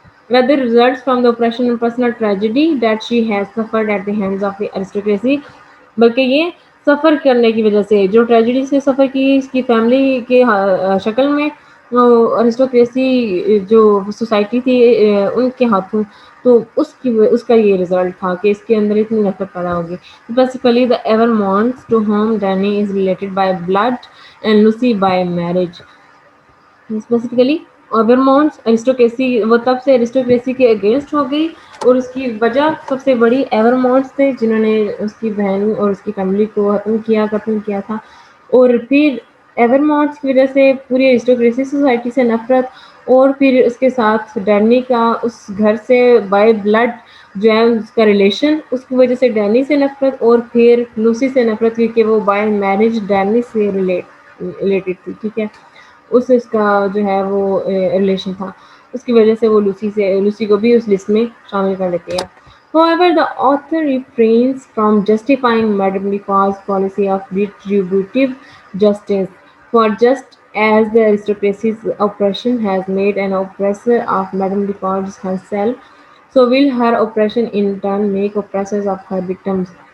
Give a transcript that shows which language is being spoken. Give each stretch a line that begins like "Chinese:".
English: Rather results from the oppression and personal tragedy that she has suffered at the hands of the aristocracy،
Urdu: بلکہ یہ سفر کرنے کی وجہ سے جو ٹریجڈی سے سفر کی اس کی فیملی کے شکل میں، ارسٹوکریسی جو سوسائٹی تھی ان کے ہاتھوں، تو اس کا یہ رزلٹ تھا کہ اس کے اندر اتنی نفرت پیدا ہوگی.
English: Specifically the Evermonts to whom Danny is related by blood and Lucy by marriage.
Urdu: Specifically ایورمونٹس ارسٹوکریسی وہ تب سے ارسٹوکریسی کے اگینسٹ ہو گئی، اور اس کی وجہ سب سے بڑی ایورمونٹس تھے جنہوں نے اس کی بہن اور اس کی فیملی کو قتل کیا تھا. اور پھر ایورمونٹس کی وجہ سے پوری ارسٹوکریسی سوسائٹی سے نفرت، اور پھر اس کے ساتھ ڈینی کا اس گھر سے بائی بلڈ جو ہے اس کا ریلیشن، اس کی وجہ سے ڈینی سے نفرت، اور پھر لوسی سے نفرت کیونکہ وہ بائی میرج ڈینی سے ریلیٹڈ تھی. ٹھیک ہے. اس کا جو ہے وہ ریلیشن تھا، اس کی وجہ سے وہ لوسی کو بھی اس لسٹ میں شامل کر لیتی ہے.
English: However, the author refrains from justifying Madame Defarge's policy of retributive justice, for just as the aristocracy's oppression has made an oppressor of Madame Defarge herself, so will her oppression in turn make oppressors of her victims.